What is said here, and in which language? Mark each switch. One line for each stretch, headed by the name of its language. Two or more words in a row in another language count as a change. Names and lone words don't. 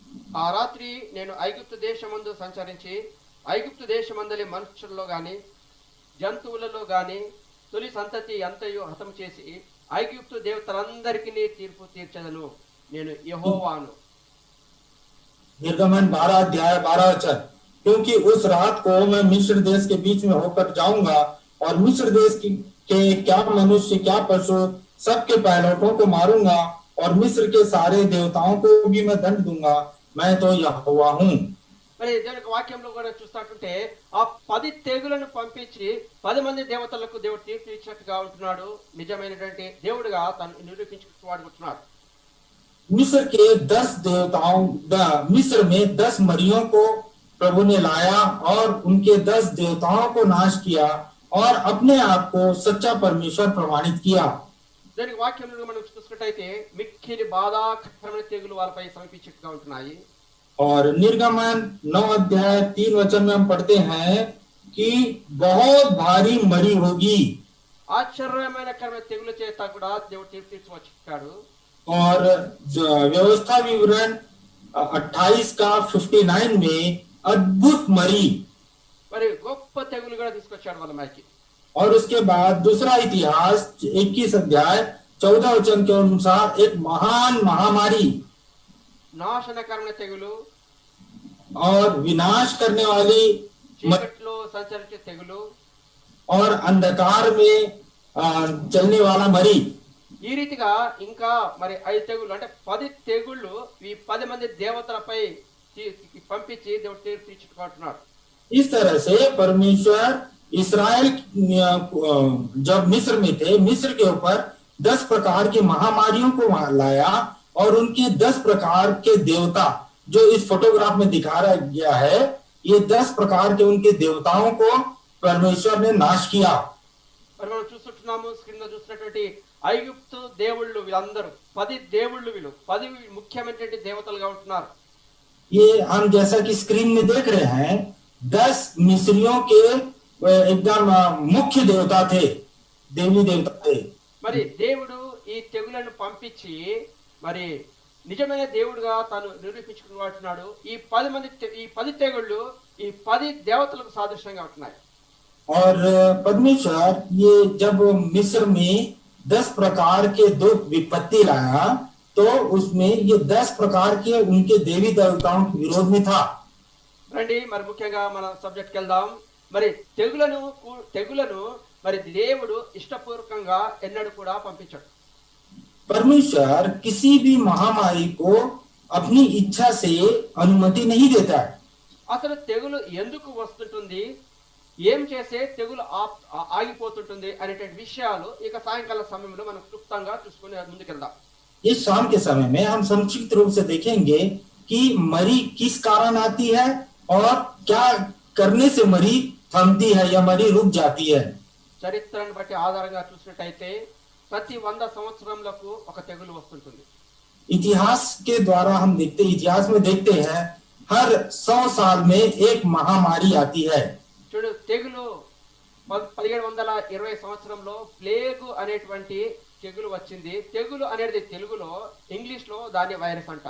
Telugu: ఆ రాత్రి నేను ఐగుప్తు దేశమందు సంచరించి ఐగుప్తు దేశమందలి మనుషుల్లో గాని జంతువులలో గాని తొలి సంతతి అంతయు హతం చేసి ఐగుప్తు దేవతలందరికీ తీర్పు తీర్చదను నేను యెహోవాను.
Hindi: निर्गमन 12 अध्याय 12 वचन। क्योंकि उस रात को मैं मिस्र देश के बीच में होकर जाऊंगा और मिस्र देश के क्या मनुष्य क्या पशु सबके पहलौठों को मारूंगा और मिस्र के सारे देवताओं को भी मैं दंड दूंगा, मैं तो यहोवा हूँ।
Telugu: మరి దేవుని వాక్యంలో కూడా చూస్తున్నట్టుంటే ఆ 10 తెగులను పంపించి 10 మంది దేవతలకు దేవుడు తీర్పు ఇచ్చినట్టుగా ఉంటున్నాడు. నిజమైనటువంటి దేవుడుగా తను నిరూపించుకుంటున్నాడు.
Hindi: मिस्र के 10 देवताओं मिस्र में 10 मरियों को प्रभु ने लाया और उनके 10 देवताओं को नाश किया और अपने आप को सच्चा परमेश्वर प्रमाणित किया।
Telugu: దానికి వాక్యంలో మనం చూసుకున్నట్లయితే మిక్కిలి బాధాకరమైన తెగులు వాళ్ళపై సమీపించిట్టుగా ఉంటున్నాయి.
Hindi: और निर्गमन 9 अध्याय 3 वचन में हम पढ़ते हैं कि बहुत भारी मरी होगी।
Telugu: ఆశ్చర్యమైన తెగుల చేత కూడా దేవుడు తీర్పు తీర్చవచ్చాడు.
Hindi: और व्यवस्था विवरण 28 का 59 में अद्भुत मरी,
Telugu: మరి గొప్ప తెగులు కూడా తీసుకొచ్చాడు వాళ్ళ మైకి.
Hindi: और उसके बाद दूसरा इतिहास 21 अध्याय 14 वचन के अनुसार एक महान महामारी
Telugu: నాశనకరమైన తెగులు
Hindi: और विनाश करने वाली
Telugu: చీకట్లో సంచరించే తెగులు
Hindi: और अंधकार में चलने वाला मरी।
Telugu: ఈ రీతిగా ఇంకా మరి 5 తెగుళ్ళు అంటే 10 తెగుళ్ళు ఈ 10 మంది దేవతలపై పంపించి దేవుడు తీర్పు తీర్చుకుంటున్నాడు.
Hindi: इस तरह से परमेश्वर इस्राएल जब मिस्र में थे, मिस्र के ऊपर 10 प्रकार की महामारियों को लाया और उनके 10 प्रकार के देवता जो इस फोटोग्राफ में दिखाया गया है, ये 10 प्रकार के उनके देवताओं को परमेश्वर ने नाश किया।
Telugu: మరి మనం చూస్తున్నాము స్క్రీన్ లో చూసినటువంటి ఐగుప్తు దేవుళ్ళు వీళ్ళందరూ 10 దేవుళ్ళు వీళ్ళు 10 ముఖ్యమైనటువంటి దేవతలుగా ఉంటున్నారు.
Hindi: ये हम जैसा कि स्क्रीन में देख रहे हैं 10 मिस्रियों के एकदम मुख्य देवता थे, देवी देवता थे।
Telugu: మరి దేవుడు ఈ తెగులను పంపించి మరి నిజమైన దేవుడుగా తాను నిరూపించుకుంటున్నాడు. ఈ 10 తెగుళ్ళు ఈ 10 దేవతలకు సాదృశ్యంగా ఉంటున్నాయి.
Hindi: और परमेश्वर ये जब मिस्र में 10 प्रकार के दो विपत्ति लाया तो उसमें ये 10 प्रकार के उनके देवी देवताओं के विरोध में था।
Telugu: రండి మరి ముఖ్యంగా మన సబ్జెక్ట్కి వెళ్దాం. మరి తెగులను మరి దేవుడు ఇష్టపూర్వకంగా ఎన్నడూ కూడా పంపించాడు.
Hindi: परमेश्वर किसी भी महामारी को अपनी इच्छा से अनुमति नहीं देता है।
Telugu: అసలు తెగులు ఎందుకు వస్తుంటుంది, ఏం చేసే తెగులు ఆగిపోతుంటుంది అనేటువంటి విషయాలు ఇక సాయంకాల సమయంలో మనం క్లుప్తంగా చూసుకుని ముందుకెళ్దాం.
Hindi: इस शाम के समय में हम संक्षिप्त रूप से देखेंगे कि मरी किस कारण आती है और क्या करने से मरी थमती है या मरी रुक जाती है।
Telugu: చరిత్రను బట్టి ఆధారంగా చూసినట్టయితే ప్రతి 100 సంవత్సరములకు ఒక తెగులు వస్తుంటుంది.
Hindi: इतिहास के द्वारा हम इतिहास में देखते हैं हर 100 साल में एक महामारी आती है।
Telugu: చూడు తెగులు 1720 సంవత్సరంలో ప్లేగు అనేటువంటి తెగులు వచ్చింది. తెగులు అనేది తెలుగులో ఇంగ్లీష్ లో దాన్ని వైరస్ అంటారు.